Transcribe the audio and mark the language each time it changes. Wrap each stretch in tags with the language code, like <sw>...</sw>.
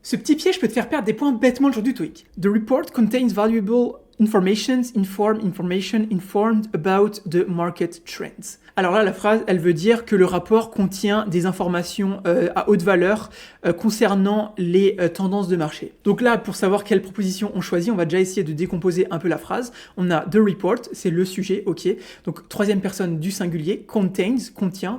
<fr>Ce petit piège peut te faire perdre des points bêtement le jour du TOEIC.</fr> <en>The report contains valuable information informed about the market trends.</en> <fr>Alors là, la phrase, elle veut dire que le rapport contient des informations à haute valeur concernant les tendances de marché. Donc là, pour savoir quelle proposition on choisit, on va déjà essayer de décomposer un peu la phrase. On a the report, c'est le sujet, ok. Donc troisième personne du singulier, contains, contient.</fr>